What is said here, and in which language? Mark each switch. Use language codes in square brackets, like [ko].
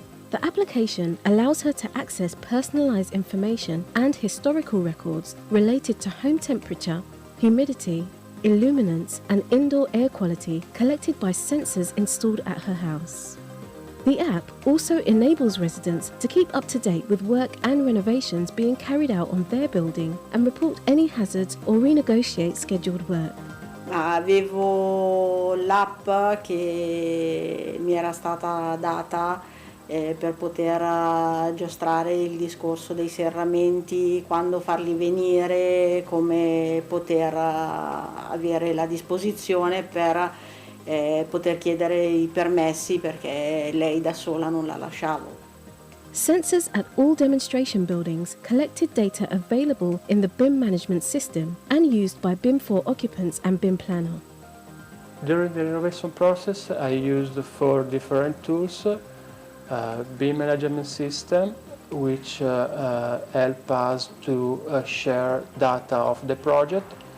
[en] The application allows her to access personalized information and historical records related to home temperature, humidity, illuminance, and indoor air quality collected by sensors installed at her house. The app also enables residents to keep up to date with work and renovations being carried out on their building and report any hazards or renegotiate scheduled work. [it] Avevo l'app che mi era stata data per poter giostrare il discorso dei serramenti, quando farli venire, come poter avere la disposizione per poter chiedere i permessi, perché lei da sola non la lasciavo. [en] Sensors at all demonstration buildings collected data available in the BIM management system and used by BIM4 occupants and BIM planner. During the renovation process, I used 4 different tools. BIM management system, which help us to share data of the project.